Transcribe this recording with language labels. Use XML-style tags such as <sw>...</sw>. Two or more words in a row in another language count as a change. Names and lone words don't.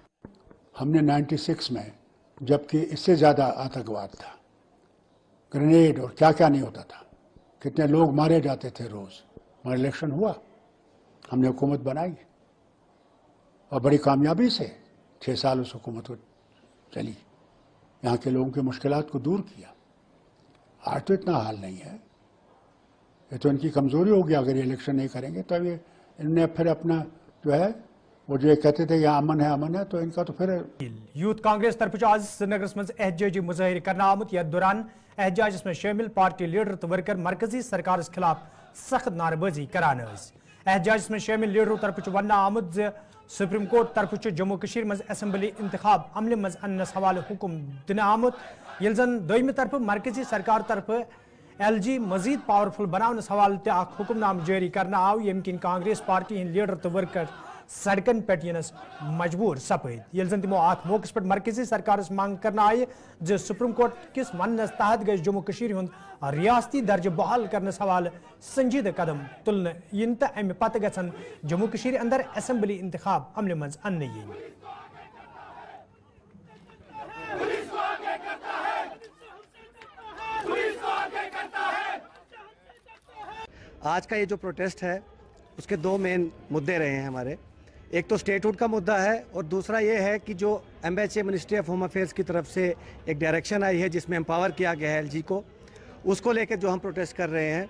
<hi>हमने 96 में, जबकि इससे ज़्यादा आतंकवाद था, ग्रेनेड और क्या क्या नहीं होता था, कितने लोग मारे जाते थे रोज़, मगर इलेक्शन हुआ, हमने हुकूमत बनाई और बड़ी कामयाबी से 6 साल उस हुकूमत को चली, यहाँ के लोगों की मुश्किलात को दूर किया। आज तो इतना हाल नहीं है। ये तो इनकी कमज़ोरी होगी, अगर ये इलेक्शन नहीं करेंगे तो अभी इनने फिर अपना जो है वो जो कहते थे यहाँ अमन है, तो इनका तो फिर।</hi> <ks>यूथ कांग्रेस तरफ आज श्रीनगर मज एहतजाजी मुजाहिर करना आमुत। यथ दौरान एहतजाज में शामिल पार्टी लीडर तो वर्कर मरकजी सरकार खिलाफ सख्त नारेबाजी करान। एहतजाज में शामिल लीडरों तरफ वन आमुत सुप्रीम कोर्ट तरफ जम्मू कश्मीर मज असेंबली इंतखाब अमल मज अनस हवाले हुक्म दिन आमुत। ये जन दोयम तरफ मरकजी सरकार तरफ LG मजीद पावरफुल बनावनस हवाले ते हुक्मनाम जारी करना आव, यम किन कांग्रेस पार्टी लीडर तो वर्कर सड़कन पे यनस मजबूर सपद। ये जन तमो अत मौके पे मरकजी सरकार मांग करना आये जो सुप्रीम कोर्ट किस वनस तहत गई जम्मू कश्मीर हुंद रियासती दर्ज बहाल करनस हवाले संजीदा कदम तुलन इन तो अमि पत गन जम्मू कश्मीर अंदर असेंबली इंतखाब अमल मज अन्न यीन।</ks> <hi>आज का ये जो प्रोटेस्ट है उसके 2 मेन मुद्दे रहे हैं हमारे। एक तो स्टेटहुड का मुद्दा है और दूसरा ये है कि जो MHA</hi> <en>ministry of home affairs</en> <hi>की तरफ से एक डायरेक्शन आई है जिसमें एम्पावर किया गया है LG को, उसको लेकर जो हम प्रोटेस्ट कर रहे हैं।</hi>